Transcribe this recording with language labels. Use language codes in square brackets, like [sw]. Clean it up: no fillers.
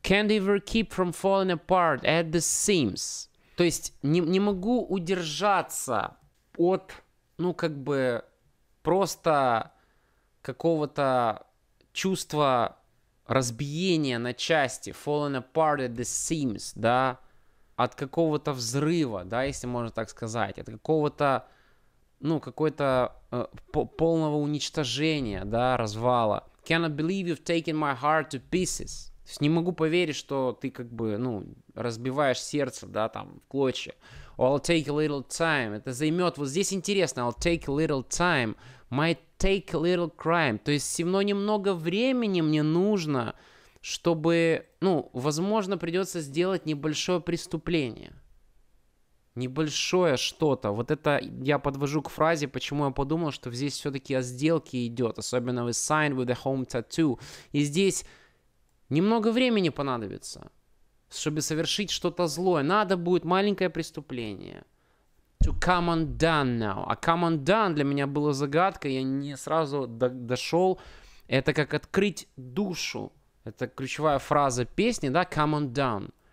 [en] Can't ever keep from falling apart at the seams. [ru] То есть не могу удержаться от, ну, как бы, просто какого-то чувства разбиения на части. [en] Falling apart at the seams, да. [ru] От какого-то взрыва, да, если можно так сказать. От какого-то, ну, какой-то полного уничтожения, да, развала. [en] Cannot believe you've taken my heart to pieces. [ru] То есть не могу поверить, что ты как бы, ну, разбиваешь сердце, да, там, в клочья. [en] I'll take a little time. [ru] Это займет, вот здесь интересно, [en] I'll take a little time. Might take a little crime. [ru] То есть все равно немного времени мне нужно, чтобы, ну, возможно, придется сделать небольшое преступление. Небольшое что-то. Вот это я подвожу к фразе, почему я подумал, что здесь все-таки о сделке идет. Особенно [en] with sign with a home tattoo. [ru] И здесь немного времени понадобится, чтобы совершить что-то злое. Надо будет маленькое преступление. [en] To come undone now. [ru] А come undone для меня была загадка, я не сразу дошел. Это как открыть душу. Это ключевая фраза песни, да, come undone.